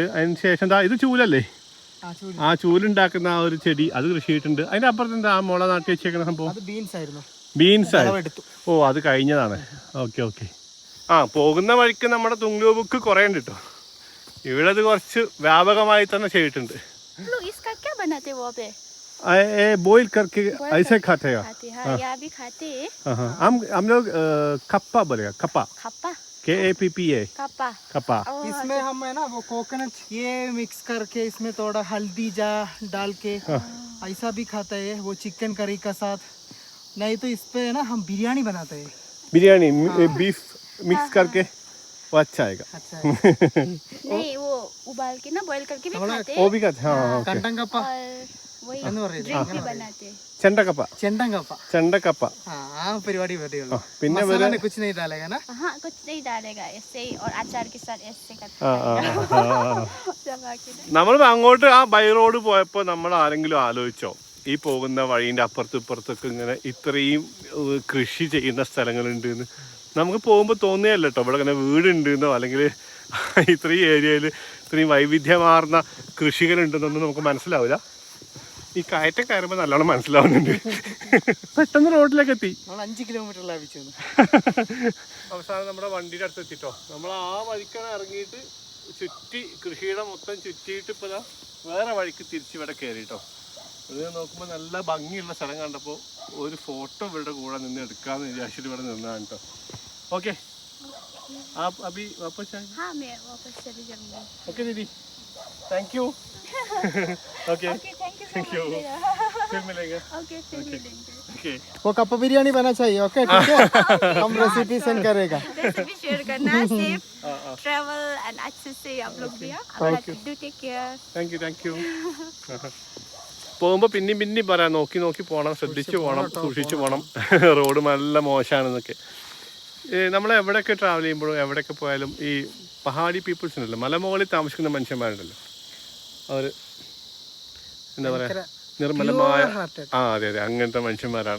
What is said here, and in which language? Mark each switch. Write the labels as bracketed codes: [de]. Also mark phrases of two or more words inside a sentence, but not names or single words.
[ml] അതിനുശേഷം ഇത് ചൂലല്ലേ, ആ ചൂലുണ്ടാക്കുന്ന ആ ഒരു ചെടി അത് കൃഷി ചെയ്തിട്ടുണ്ട്. അതിന്റെ അപ്പുറത്ത് എന്താ ആ മുള നാട്ടി വെച്ചേക്കുന്ന സംഭവം? ബീൻസ് ആയിരുന്നു. അത് കഴിഞ്ഞതാണ്. ഓക്കെ. പോകുന്ന വഴിക്ക് നമ്മുടെ തുങ്ലു ബുക്ക് കുറേ ഉണ്ട് കേട്ടോ. ഇവിടെ അത് കുറച്ച് വ്യാപകമായി തന്നെ ചെയ്തിട്ടുണ്ട്. [hi] बॉईल करके ऐसे खाते हैं खाते हाँ यहाँ भी खाते हैं हाँ हम लोग कप्पा बोलेगा कप्पा खप्पा KAPPA कप्पा कप्पा इसमें हम है ना वो कोकोनट ये मिक्स करके इसमें थोड़ा हल्दी जा डाल के ऐसा भी खाता है वो चिकन करी का साथ। नहीं तो इस पे है ना हम बिरयानी बनाते हैं। बिरयानी बीफ मिक्स करके वो अच्छा आएगा अच्छा है। नहीं वो उबाल के ना बॉईल करके भी खाते वो हैं भी खाते हाँ കണ്ടങ്കപ്പ और वही [ml] എന്ന് പറയുന്നത് [hi] ड्रिंक भी बनाते हैं [ml] ചെണ്ടക്കപ്പ ചെണ്ടങ്കപ്പ ചെണ്ടക്കപ്പ ആ പരിപാടി പതിയുള്ളൂ പിന്നെ [hi] मसाला ने कुछ नहीं डालेगा ना। हाँ कुछ नहीं डालेगा ऐसे ही और अचार के साथ ऐसे करते दबा के ना। [ml] നമ്മൾ അങ്ങോട്ട് ആ [en] by road [ml] പോയപ്പോൾ നമ്മൾ ആരെങ്കിലും ആലോചിച്ചോ ഈ പോകുന്ന വഴീൻ്റെ അപ്പുറത്തും ഇപ്പുറത്തൊക്കെ ഇങ്ങനെ ഇത്രയും കൃഷി ചെയ്യുന്ന സ്ഥലങ്ങളുണ്ട് എന്ന് നമുക്ക് പോകുമ്പോൾ തോന്നിയല്ല കേട്ടോ. ഇവിടെ ഇങ്ങനെ വീടുണ്ടെന്നോ അല്ലെങ്കിൽ ഇത്രയും ഏരിയയിൽ ഇത്രയും വൈവിധ്യമാർന്ന കൃഷികളുണ്ടെന്നൊന്നും നമുക്ക് മനസ്സിലാവില്ല. ഈ കയറ്റം കയറുമ്പോൾ നല്ലോണം മനസ്സിലാവുന്നുണ്ട്. പെട്ടെന്ന് റോഡിലേക്ക് എത്തി. നമ്മൾ 5 കിലോമീറ്റർ ലാഭിച്ചു. അവസാനം നമ്മുടെ വണ്ടിയുടെ അടുത്ത് എത്തിട്ടോ. നമ്മൾ ആ വഴിക്കാണ് ഇറങ്ങിയിട്ട് ചുറ്റി കൃഷിയുടെ മൊത്തം ചുറ്റിയിട്ട് ഇപ്പോൾ വേറെ വഴിക്ക് തിരിച്ച് ഇവിടെ കയറിട്ടോ. ഇത് നോക്കുമ്പോൾ നല്ല ഭംഗിയുള്ള സ്ഥലം കണ്ടപ്പോൾ ഒരു ഫോട്ടോ ഇവരുടെ കൂടെ നിന്ന് എടുക്കാമെന്ന് വിചാരിച്ചിട്ട് ഇവിടെ നിന്നതാണ് കേട്ടോ. [hi] ഓക്കെ आप अभी वापस आएंगे? हाँ मैं वापस चली जाऊंगी. ओके दीदी [en] thank you. [hi] ओके [en] okay thank you thank you [hi] फिर मिलेंगे. ओके फिर मिलेंगे. ओके वो कप बिरयानी बना चाहिए. ओके ठीक है हम रेसिपी सेंड करेगा. रेसिपी शेयर करना [en] safe travel and [hi] अच्छे से आप लोग भी [en] do take care. thank you [ml] പോകുമ്പോൾ പിന്നെയും പറയാം നോക്കി പോകണം, ശ്രദ്ധിച്ച് പോകണം, സൂക്ഷിച്ച് പോകണം, റോഡ് നല്ല മോശമാണെന്നൊക്കെ. നമ്മൾ എവിടെയൊക്കെ ട്രാവൽ ചെയ്യുമ്പോഴും എവിടെയൊക്കെ പോയാലും ഈ പഹാടി പീപ്പിൾസ് ഉണ്ടല്ലോ, മലമുകളിൽ താമസിക്കുന്ന മനുഷ്യന്മാരുണ്ടല്ലോ, അവർ എന്താ പറയുക നിർമ്മലമായ അതെ അങ്ങനത്തെ മനുഷ്യന്മാരാണ്.